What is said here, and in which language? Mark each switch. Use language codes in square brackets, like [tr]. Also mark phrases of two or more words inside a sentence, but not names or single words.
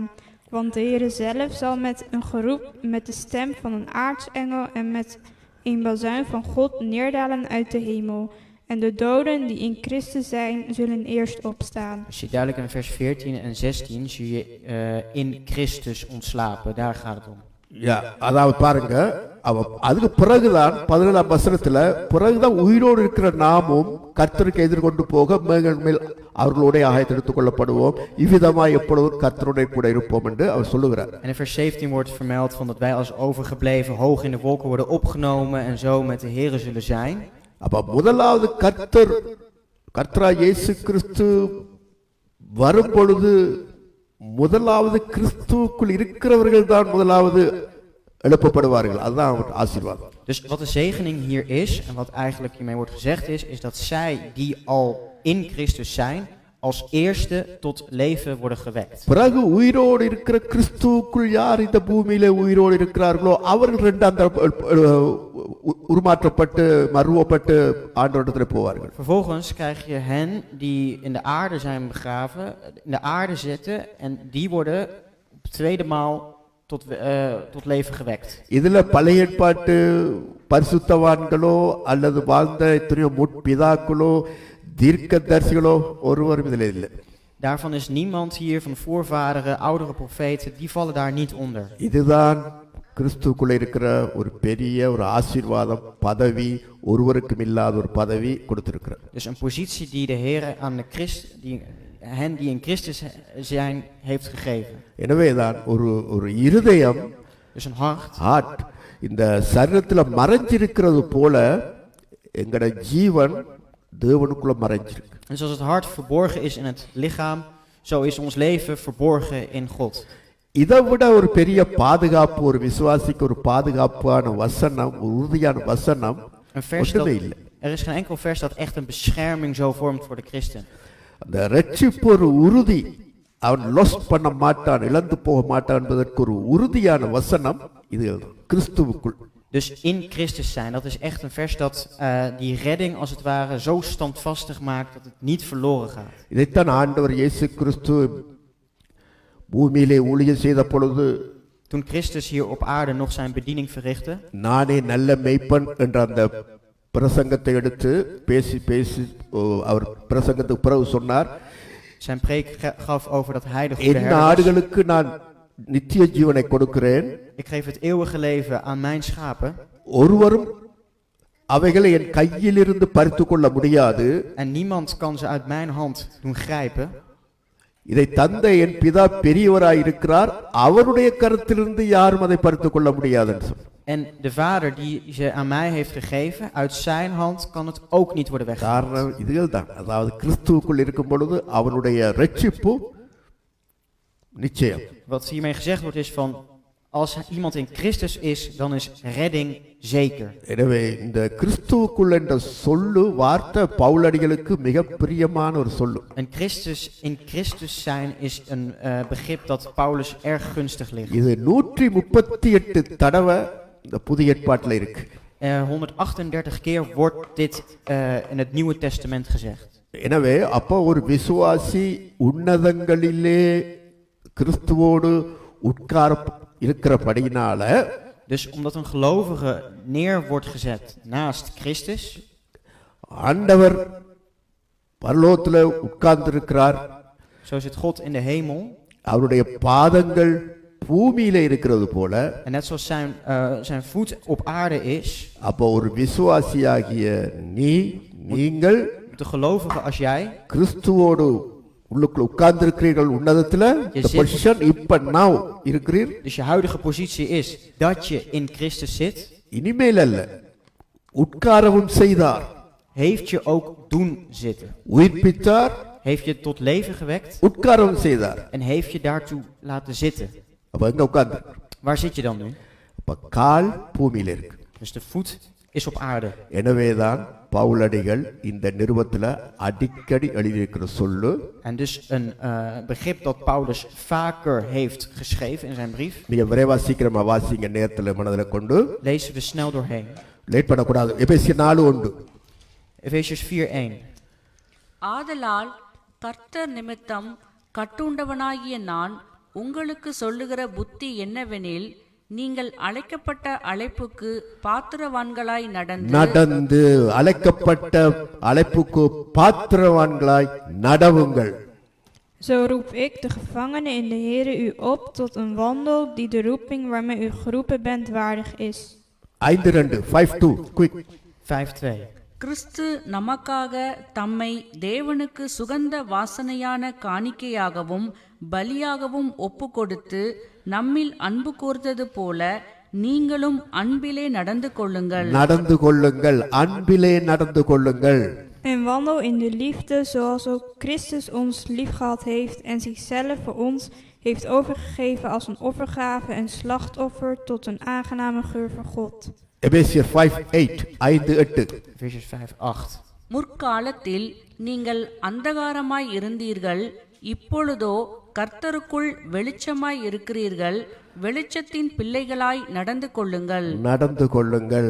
[nl] Want de Heere zelf zal met een geroep, met de stem van een aartsengel en met een bazuin van God neerdalen uit de hemel. En de doden die in Christus zijn, zullen eerst opstaan. Als je duidelijk in vers 14 en 16 zie je in Christus ontslapen. Daar gaat het om. Ja, [ta] அதாவது பாருங்க, அதுக்கு பிறகுதான் 17ஆம் வசனத்துல பிறகுதான் உயிரோடு இருக்கிற நாமும் கர்த்தருக்கு எதிர்கொண்டு போக மேகங்கள் மேல் அவர்களோட ஆயத்தெடுத்துக் கொள்ளப்படுவோம், இவ்விதமாய் எப்பொழுதும் கர்த்தருடைய கூட இருப்போம் என்று அவர் சொல்லுகிறார். [nl] En in vers 17 wordt vermeld van dat wij als overgebleven hoog in de wolken worden opgenomen en zo met de Here zullen zijn. [ta] அப்ப முதலாவது கர்த்தரா இயேசு கிறிஸ்து வரும் பொழுது முதலாவது கிறிஸ்துவுக்குள் இருக்கிறவர்கள் தான் முதலாவது எழுப்பப்படுவார்கள். அதுதான் அவர் ஆசீர்வாதம். [nl] Dus wat de zegening hier is, en wat eigenlijk hiermee wordt gezegd is dat zij die al in Christus zijn, als eerste tot leven worden gewekt. [ta] பிறகு உயிரோடு இருக்கிற கிறிஸ்துவுக்குள் யார் இந்த பூமியிலே உயிரோடு இருக்கிறார்களோ அவர்கள் இரண்டாம் உருமாற்றப்பட்டு மறுவப்பட்டு ஆண்டவரிடத்தில் போவார்கள். [nl] Vervolgens krijg je hen die in de aarde zijn begraven, in de aarde zitten en die worden op de tweede maal tot leven gewekt. [ta] இதுல பழைய ஏற்பாட்டு பரிசுத்தவான்களோ அல்லது வாழ்ந்த எத்தனையோ முற்பிதாக்களோ தீர்க்கதரிசிகளோ ஒருவரும் இதில் இல்லை. [nl] Daarvan is niemand hier van voorvaderen, oudere profeten, die vallen daar niet onder. [ta] இதுதான் கிறிஸ்துக்குள்ள இருக்கிற ஒரு பெரிய ஒரு ஆசீர்வாதம், பதவி, ஒருவருக்கும் இல்லாத ஒரு பதவி கொடுத்திருக்கிறார். [nl] Dus een positie die de Heer aan de hen die in Christus zijn heeft gegeven. [ta] எனவேதான் ஒரு இருதயம், [nl] Dus een hart, [ta] இந்த சரீரத்துல மறைஞ்சிருக்கிறது போல எங்கட ஜீவன் தேவனுக்குள்ள மறைஞ்சிருக்கு. [nl] En zoals het hart verborgen is in het lichaam, zo is ons leven verborgen in God. [ta] இதை விட ஒரு பெரிய பாதுகாப்பு, ஒரு விசுவாசிக்கு ஒரு பாதுகாப்பான வசனம், ஒரு உறுதியான வசனம் ஒன்றுமே இல்லை. [nl] Er is geen enkel vers dat echt een bescherming zo vormt voor de christen. [ta] அந்த ரட்சிப்பு ஒரு உறுதி, அவன் லாஸ் பண்ண மாட்டான், இழந்து போக மாட்டான் என்பதற்கு ஒரு உறுதியான வசனம் இது கிறிஸ்துவுக்குள். [nl] Dus in Christus zijn, dat is echt een vers dat die redding als het ware zo standvastig maakt dat het niet verloren gaat. [ta] இதைத்தான் ஆண்டவர் இயேசு கிறிஸ்து பூமியிலே ஊழியம் செய்த பொழுது, [nl] Toen Christus hier op aarde nog zijn bediening verrichtte, [ta] நானே நல்ல மேய்ப்பன் என்ற அந்த பிரசங்கத்தை எடுத்து பேசி அவர் பிரசங்கத்துக்கு பிறகு சொன்னார், [nl] zijn preek gaf over dat hij de goede [ta] என் [nl] herder was. [ta] ஆடுகளுக்கு நான் நித்திய ஜீவனை கொடுக்கிறேன், [nl] Ik geef het eeuwige leven aan mijn schapen. [ta] ஒருவரும் அவைகளை என் கையிலிருந்து பறித்துக் கொள்ள முடியாது. [nl] En niemand kan ze uit mijn hand doen grijpen. [ta] இதை தந்த என் பிதா பெரியவராய் இருக்கிறார், அவருடைய கரத்திலிருந்து யாரும் அதை பறித்துக் கொள்ள முடியாது என்று சொன்னார். [nl] En de Vader die ze aan mij heeft gegeven, uit zijn hand kan het ook niet worden weggehaald. [ta] காரணம் இதுகள் தான். அதாவது கிறிஸ்துவுக்குள் இருக்கும் பொழுது அவனுடைய ரட்சிப்பு நிச்சயம். [nl] Wat hiermee gezegd wordt is van, als iemand in Christus is, dan is redding zeker. [ta] எனவே இந்த கிறிஸ்துவுக்குள் என்ற சொல்லு வார்த்தை பவுலடிகளுக்கு மிக பிரியமான ஒரு சொல்லு. [nl] En in Christus zijn is een begrip dat Paulus erg gunstig ligt. [ta] இது 138 தடவை இந்த புதிய ஏற்பாட்டில் இருக்கு. [nl] 138 keer wordt dit in het Nieuwe Testament gezegd. [ta] எனவே அப்போ ஒரு விசுவாசி உன்னதங்களிலே கிறிஸ்துவோடு உட்கார இருக்கிறபடியினால, [nl] Dus omdat een gelovige neer wordt gezet naast Christus, [ta] ஆண்டவர் பரலோகத்தில் உட்கார்ந்திருக்கிறார், [nl] zo zit God in de hemel. [ta] அவருடைய பாதங்கள் பூமியில இருக்கிறது போல, [nl] En net zoals zijn voet op aarde is, [ta] அப்போ ஒரு விசுவாசியாகிய நீங்கள், [nl] de gelovige als jij, [ta] கிறிஸ்துவோடு உள்ளுக்குள்ள உட்கார்ந்திருக்கிறீர்கள். உன்னதத்துல பொசிஷன் இப்ப now இருக்கிறீர். [nl] dus je huidige positie is dat je in Christus zit, [ta] இனிமேல் அல்ல, உட்காரவும் செய்தார், [nl] heeft je ook doen zitten. [ta] உயிர்ப்பித்தார், [nl] Heeft je tot leven gewekt [ta] உட்காரவும் செய்தார். [nl] en heeft je daartoe laten zitten. [ta] அப்ப எங்க உட்கார்ந்து? [nl] Waar zit je dan nu? [ta] அப்ப கால் பூமியில இருக்கு. [nl] Dus de voet is op aarde. [ta] எனவேதான் பவுலடிகள் இந்த நிருபத்துல அடிக்கடி எழுதியிருக்கிற சொல்லு. [nl] En dus een begrip dat Paulus vaker heeft geschreven in zijn brief. [ta] நீங்க விரைவா சீக்கிரமா வாசிங்க, நேரத்துல மனதில கொண்டு. [nl] Lezen we snel doorheen. [ta] லேட் பண்ணக்கூடாது. எபேசியர் 4:1. [nl] Efesiërs 4:1. [ta] ஆதலால் கர்த்தர் நிமித்தம் கட்டுண்டவனாகிய நான் உங்களுக்கு சொல்லுகிற புத்தி என்னவெனில், நீங்கள் அழைக்கப்பட்ட அழைப்புக்கு பாத்திரவான்களாய் நடந்து அழைக்கப்பட்ட அழைப்புக்கு பாத்திரவான்களாய் நடவுங்கள். [nl] Zo roep ik, de gevangene in de Here, u op tot een wandel die de roeping waarmee u geroepen bent waardig is. [en] 5:2 5:2 quick. 5:2. [ta] கிறிஸ்து நமக்காக தம்மை தேவனுக்கு சுகந்த வாசனையான காணிக்கையாகவும் பலியாகவும் ஒப்புக்கொடுத்து நம்மில் அன்பு கூர்ந்தது போல நீங்களும் அன்பிலே நடந்து கொள்ளுங்கள். நடந்து கொள்ளுங்கள், அன்பிலே நடந்து கொள்ளுங்கள். [nl] En wandel in de liefde zoals ook Christus ons liefgehad heeft en zichzelf voor ons heeft overgegeven als een offergave en slachtoffer tot een aangename geur voor God. [ta] எபேசியர் 5:8 5:8. [en] Ephesians 5:8. [ta] முற்காலத்தில் நீங்கள் அந்தகாரமாய் இருந்தீர்கள், இப்பொழுதோ கர்த்தருக்குள் வெளிச்சமாய் இருக்கிறீர்கள். வெளிச்சத்தின் பிள்ளைகளாய் நடந்து கொள்ளுங்கள். நடந்து கொள்ளுங்கள்.